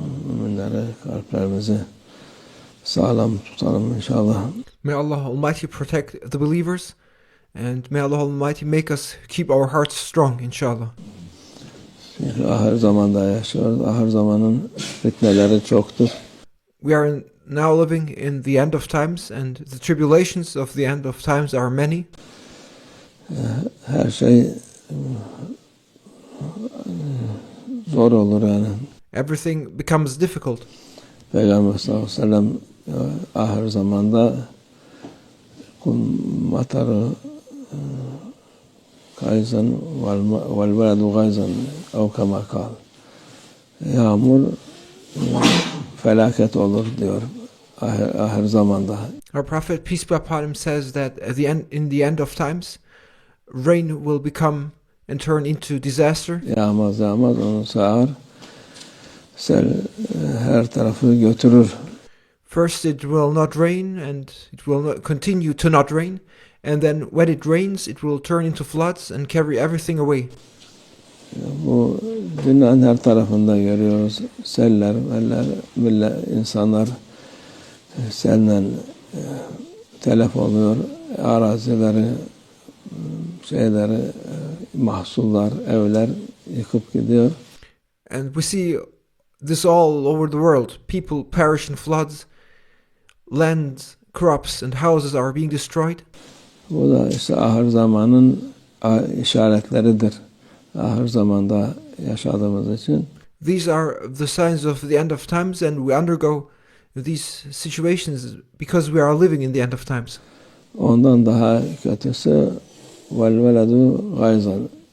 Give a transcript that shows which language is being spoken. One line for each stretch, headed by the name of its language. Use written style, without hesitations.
Turkish: Müminlere, kalplerimizi sağlam tutalım inşallah.
English: May Allah Almighty protect the believers, and may Allah Almighty make us keep our hearts strong, inshallah.
Turkish: Çünkü ahir zamanda yaşıyoruz. Ahir zamanın fitneleri çoktur.
English: We are now living in the end of times, and the tribulations of the end of times are many.
Turkish: Her şey zor olur yani.
English: Everything becomes difficult.
Turkish: Peygamber sallallahu aleyhi ve sellem ahir zamanda
Arabic: matarı gayzan vel veladu gayzan ev kema kal.
Turkish: Yağmur felaket olur diyor ahir zamanda.
English: Our Prophet, peace be upon him, says that at the end, in the end of times, rain will become and turn into disaster.
Turkish: Yağmaz onu sağar. Sel her tarafı götürür.
English: First it will not rain, and it will not continue to not rain, and then when it rains it will turn into floods and carry everything away.
Turkish: Bu dünyanın her tarafında görüyoruz. Seller, insanlar selle telef oluyor. Arazileri, mahsullar, evler yıkıp gidiyor.
English: And we see this all over the world. People perish in floods. Land, crops and houses are being destroyed.
Turkish: Bu da işte ahir zamanın işaretleridir. Ahir zamanda yaşadığımız için.
English: These are the signs of the end of times, and we undergo these situations because we are living in the end of times.
Turkish: Ondan daha kötüsü
Arabic: vel veladu gayzan.